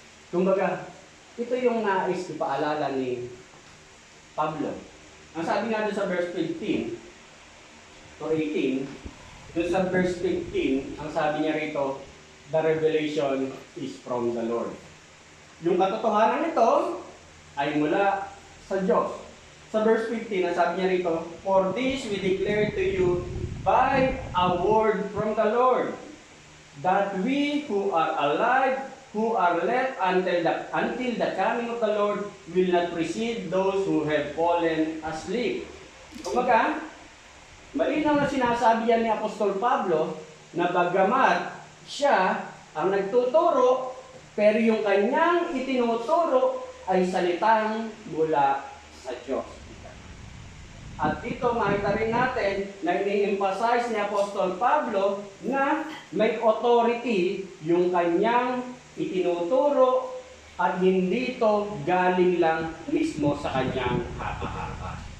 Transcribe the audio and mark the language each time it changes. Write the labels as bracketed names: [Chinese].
[Filipino] Kumbaga, ito yung nais ipaalala ni Pablo. Ang sabi nga doon sa verse 15 to 18, doon sa verse 15, ang sabi niya rito, the revelation is from the Lord. Yung katotohanan nito ay mula sa Diyos. sa verse 15, ang sabi niya rito, [English] "For this we declare to you by a word from the Lord, that we who are alive, who are left until the coming of the Lord, will not precede those who have fallen asleep." [Filipino] Kumbaga, malinaw na sinasabi yan ni Apostol Pablo na bagamat siya ang nagtuturo, pero yung kanyang itinuturo ay salitang mula sa Diyos. At dito makita rin natin na ini-emphasize ni Apostol Pablo na may authority yung kanyang itinuturo at hindi ito galing lang mismo sa kanyang hapa-hapa.